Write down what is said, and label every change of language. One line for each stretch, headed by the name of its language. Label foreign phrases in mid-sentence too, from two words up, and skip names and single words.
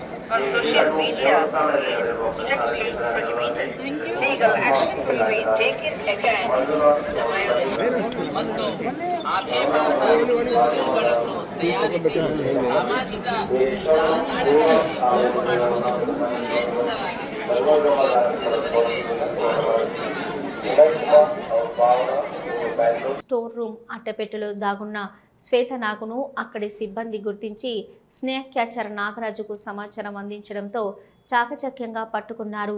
English: on social media is strictly prohibited. Legal action will be taken against the violence.
Kannada: ಮತ್ತು ಆಕ್ಷೇಪಣದ ವಸ್ತುಗಳನ್ನು ತಯಾರಿಸಿ ಸಾಮಾಜಿಕ ಜಾಲತಾಣಗಳಲ್ಲಿ ಅಪ್ಲೋಡ್ ಮಾಡುವುದು
Telugu: స్టోర్ రూమ్ అట్టపెట్టెలో దాగున్న శ్వేతనాగును అక్కడి సిబ్బంది గుర్తించి స్నేక్ క్యాచర్ నాగరాజుకు సమాచారం అందించడంతో చాకచక్యంగా పట్టుకున్నారు.